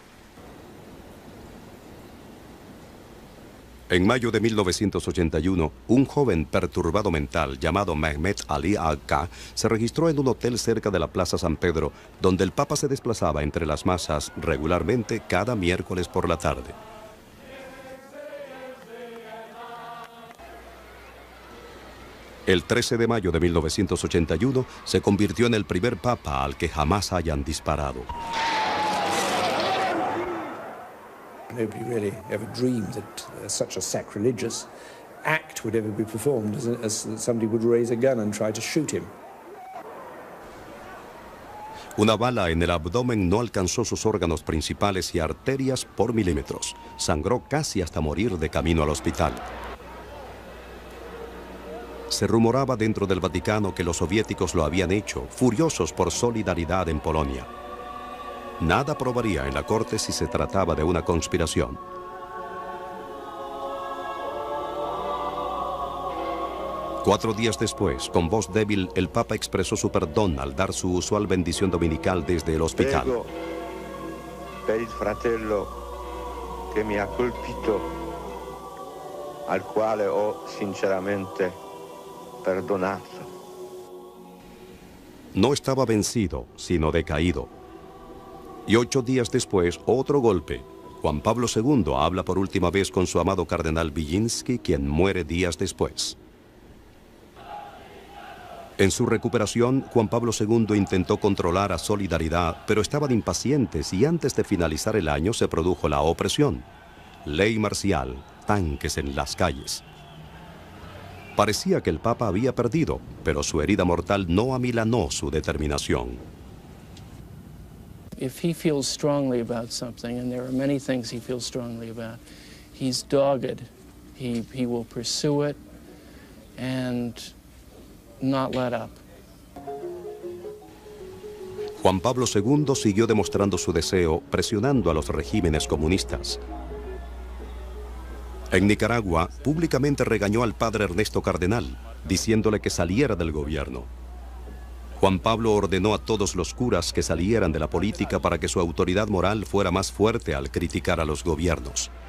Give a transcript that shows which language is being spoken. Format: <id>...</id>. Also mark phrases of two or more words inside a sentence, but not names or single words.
<es>En mayo de 1981, un joven perturbado mental llamado Mehmet Ali Agca se registró en un hotel cerca de la Plaza San Pedro, donde el Papa se desplazaba entre las masas regularmente cada miércoles por la tarde. El 13 de mayo de 1981 se convirtió en el primer Papa al que jamás hayan disparado.</es> <en>Nobody really ever dreamed that such a sacrilegious act would ever be performed as somebody would raise a gun and try to shoot him.</en> <es>Una bala en el abdomen no alcanzó sus órganos principales y arterias por milímetros. Sangró casi hasta morir de camino al hospital. Se rumoraba dentro del Vaticano que los soviéticos lo habían hecho, furiosos por Solidaridad en Polonia. Nada probaría en la corte si se trataba de una conspiración. Cuatro días después, con voz débil, el Papa expresó su perdón al dar su usual bendición dominical desde el hospital.</es> <it>Prego per il fratello che mi ha colpito, al quale ho sinceramente perdonato.</it> <es>No estaba vencido, sino decaído. Y 8 días después, otro golpe. Juan Pablo II habla por última vez con su amado cardenal Wilinski, quien muere días después. En su recuperación, Juan Pablo II intentó controlar a Solidaridad, pero estaban impacientes y antes de finalizar el año se produjo la opresión. Ley marcial, tanques en las calles. Parecía que el Papa había perdido, pero su herida mortal no amilanó su determinación.</es> <en>If he feels strongly about something, and there are many things he feels strongly about, he's dogged. He will pursue it and not let up.</en> <es>Juan Pablo II siguió demostrando su deseo, presionando a los regímenes comunistas. En Nicaragua, públicamente regañó al padre Ernesto Cardenal, diciéndole que saliera del gobierno. Juan Pablo ordenó a todos los curas que salieran de la política para que su autoridad moral fuera más fuerte al criticar a los gobiernos.</es>